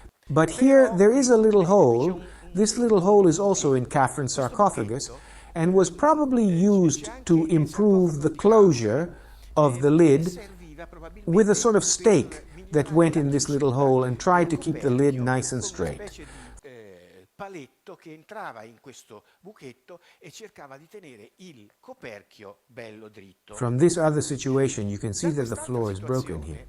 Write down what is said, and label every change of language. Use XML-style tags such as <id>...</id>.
<en>But here there is a little hole. This little hole is also in Khafren's sarcophagus, and was probably used to improve the closure of the lid with a sort of stake that went in this little hole and tried to keep the lid nice and straight.</en> <it>paletto che entrava in questo buchetto e cercava di tenere il coperchio bello dritto.</it> <en>From this other situation, you can see that the floor is broken here.</en>